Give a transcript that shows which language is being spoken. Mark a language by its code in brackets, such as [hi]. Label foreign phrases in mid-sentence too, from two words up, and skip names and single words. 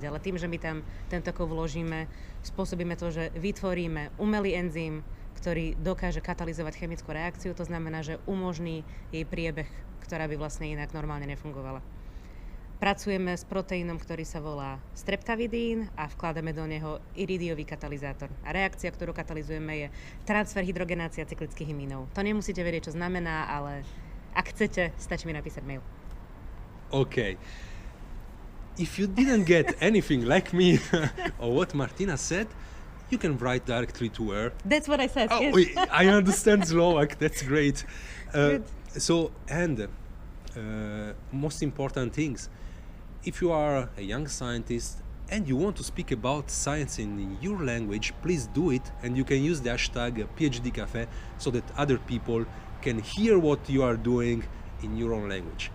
[sk] Ale tým, že my tam tento kov vložíme, spôsobíme to, že vytvoríme umelý enzym, ktorý dokáže katalyzovať chemickú reakciu, to znamená, že umožní jej priebeh, ktorá by vlastne inak normálne nefungovala. Pracujeme s proteínom, ktorý sa volá streptavidín a vkladáme do neho iridiový katalizátor. A reakcia, ktorú katalizujeme, je transfer hydrogenácia cyklických imínov. To nemusíte vedieť, čo znamená, ale ak chcete, stačí mi napísať mail. [en] Okay. If you didn't get anything like me or what Martina said, you can write directly to her. That's what I said, Oh, yes. I understand Slovak. That's great. Good. So, and most important things, if you are a young scientist and you want to speak about science in your language, please do it, and you can use the hashtag PhD Cafe so that other people can hear what you are doing in your own language.